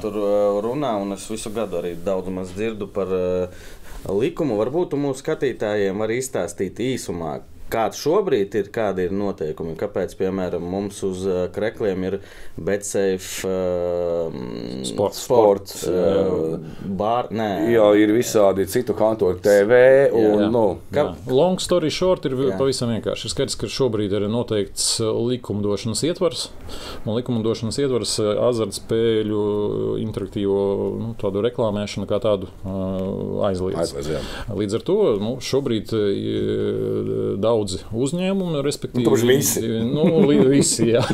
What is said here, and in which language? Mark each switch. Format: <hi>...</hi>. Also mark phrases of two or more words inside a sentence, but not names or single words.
<lv>Tur runā, un es visu gadu arī daudz maz dzirdu par likumu. Varbūt tu mūsu skatītājiem var izstāstīt īsumā, kāds šobrīd ir, kādi ir noteikumi, kāpēc, piemēram, mums uz krekliem ir Betsafe sports Jā, ir visādi citu kantoru TV.</lv> <en>Long story short</en> <lv>ir pavisam vienkārši. Ir skaidrs, ka šobrīd ir noteikts likumdošanas ietvars, un likumdošanas ietvars azartspēļu interaktīvo tādu reklāmēšanu kā tādu aizliedz. Līdz ar to šobrīd daudzi uzņēmumi, respektīvi visi, jā.</lv>